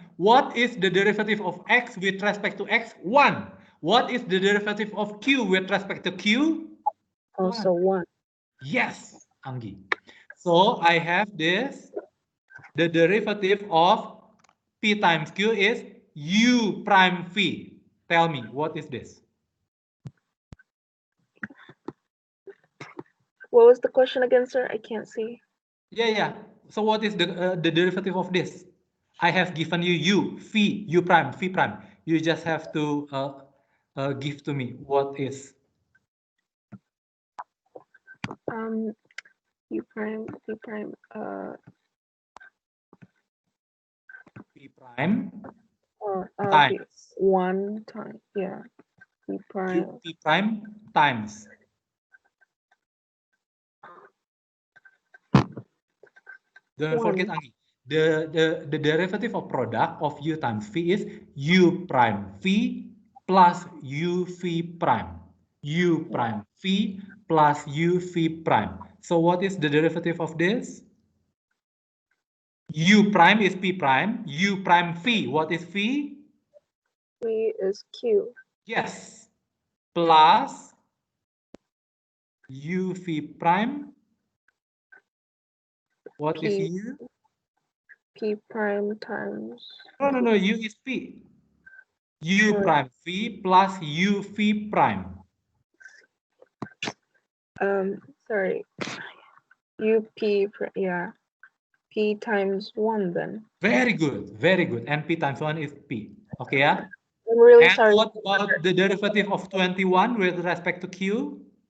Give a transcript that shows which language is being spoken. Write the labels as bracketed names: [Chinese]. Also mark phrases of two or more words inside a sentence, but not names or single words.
[English] What is the derivative of x with respect to x? 1. What is the derivative of q with respect to q? Also 1. Yes, Anggi. So I have this. The derivative of p times q is u prime phi. Tell me, what is this? What was the question again, sir? I can't see. Yeah. So what is the derivative of this? I have given you u, phi, u prime, phi prime. You just have to give to me what is. U prime, P prime, P prime times 1 time, yeah. P prime. P prime times. Don't forget, Anggi. The derivative of product of u times phi is u prime phi plus u phi prime. U prime phi plus u phi prime. So what is the derivative of this? U prime is p prime. U prime phi. What is phi? Phi is q. Yes. Plus u phi prime. What is u? P prime times. No. U is p. U prime phi plus u phi prime. Sorry. U p, yeah. P times 1 then. Very good. And p times 1 is p. Okay, yeah? I'm really and sorry. What about the derivative of 21 with respect to q?